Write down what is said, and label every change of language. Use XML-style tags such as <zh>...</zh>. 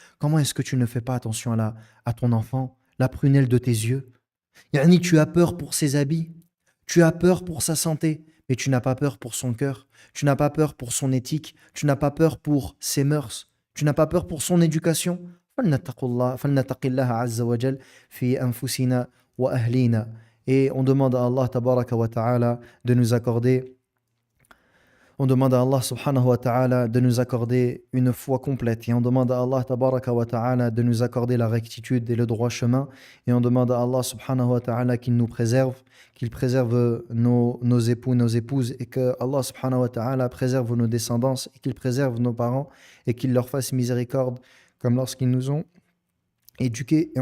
<fr>Comment est-ce que tu ne fais pas attention à ton enfant, la prunelle de tes yeux? Yani, tu as peur pour ses habits, tu as peur pour sa santé, mais tu n'as pas peur pour son cœur, tu n'as pas peur pour son éthique, tu n'as pas peur pour ses mœurs, tu n'as pas peur pour son éducation.</fr> <ar>فلنتق الله عز وجل في أنفسنا وأهلينا.</ar> <fr>Et on demande à Allah tabaraka wa ta'ala de nous accorder, on demande à Allah subhanahu wa ta'ala de nous accorder une foi complète. Et on demande à Allah tabaraka wa ta'ala de nous accorder la rectitude et le droit chemin. Et on demande à Allah subhanahu wa ta'ala qu'il nous préserve, qu'il préserve nos époux, nos épouses, et que Allah subhanahu wa ta'ala préserve nos descendants, et qu'il préserve nos parents, et qu'il leur fasse miséricorde, comme lorsqu'ils nous ont éduqués.</fr>